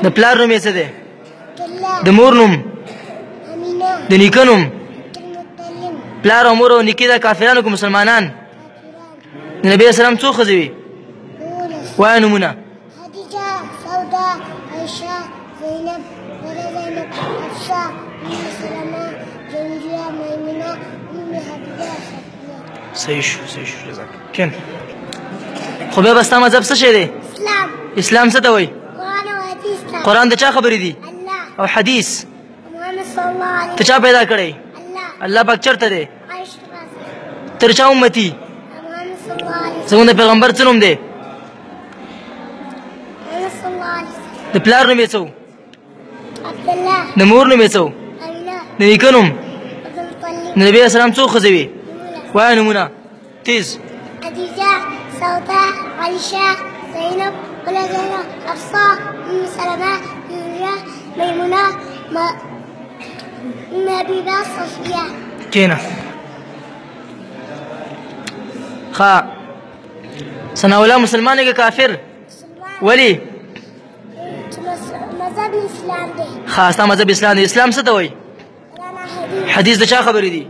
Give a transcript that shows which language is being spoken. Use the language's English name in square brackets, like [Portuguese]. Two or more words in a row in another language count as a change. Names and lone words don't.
[Pashto] د پلار نوم یې څه دی؟ عبدالله. د مور نوم؟ امینه. د نیکه نوم؟ عبدالمطلب. پلار او مور او نیکه د کافرانو که مسلمانان؟ د نبي اسلام څو ښځې وي؟ وایه نومونه. خدیجه، سودا، عایشه، زینب، بله زینب، حفصه، ام سلمه، جویریه، میمونه، ام حبیبه، صفیه. صحیح شو صحیح شو [Arabic] جزاک الله. [Pashto] کین خو بیا به ستا مذهب څه شی دی؟ اسلام. اسلام څه ته وایي؟ قرآن او حدیث ته. قرآن د چا خبرې دي؟ الله. او حدیث [Arabic] محمد صلی الله علیه [Pashto] ته چا پیدا کړی؟ الله. الله پاک چېرته دی؟ عرش پاسه. تر چا امتي؟ [Arabic] محمد صلی الله علیه وسلم. [Pashto] زموږ د پیغمبر څه نوم دی؟ [Arabic] محمد صلی الله علیه وسلم. [Pashto] د پلار نوم یې څه و؟ عبدالله. د مور نوم یې څه و؟ امینه. د نیکه نوم؟ عبدالمطلب. د نبي اسلام څو ښځې وي؟ وایه نومونه تیز. خدیجه، سودا، عایشه، زینب، بله زینب، حفصه، ام سلمه، جویریه، میمونه، ام حبیبه، صفیه. کینه ښه ثناءالله مسلمان که کافر؟ ولې؟ مذهب اسلام دی. ښه ستا مذهب اسلام دی. اسلام څه ته وایي؟ حدیث د چا خبرې دي؟